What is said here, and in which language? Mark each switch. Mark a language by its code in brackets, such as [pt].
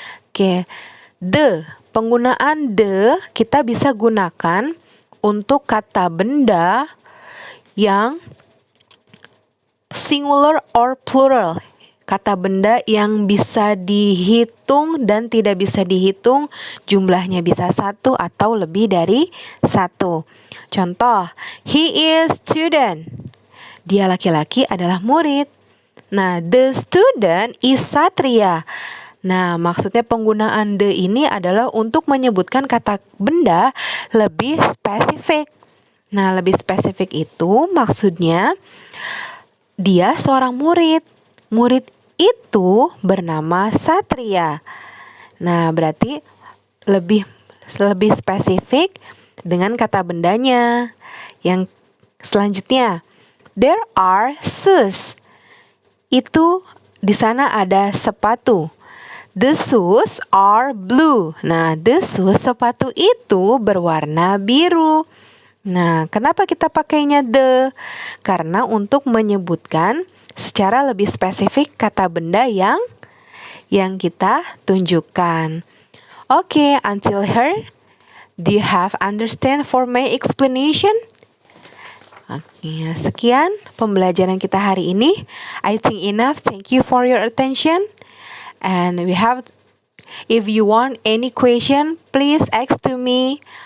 [id] Oke, the, penggunaan the kita bisa gunakan untuk kata benda yang [en] singular or plural. [id] Kata benda yang bisa dihitung dan tidak bisa dihitung, jumlahnya bisa 1 atau lebih dari 1. Contoh, [en] he is student. [id] Dia laki-laki adalah murid. [en] Nah, the student is Satria. [id] Nah, maksudnya penggunaan the ini adalah untuk menyebutkan kata benda lebih spesifik. Nah, lebih spesifik itu maksudnya dia seorang murid. Murid itu bernama Satria. Nah, berarti lebih spesifik dengan kata bendanya. Yang selanjutnya, [en] there are shoes. [id] Itu di sana ada sepatu. [en] The shoes are blue. [id] Nah, the shoes, sepatu itu berwarna biru. Nah, kenapa kita pakainya the? Karena untuk menyebutkan secara lebih spesifik kata benda yang kita tunjukkan. [en] Okay, until here, do you have understand for my explanation? [id] Oke, sekian pembelajaran kita hari ini. [en] I think enough. Thank you for your attention. And if you want any question, please ask to me.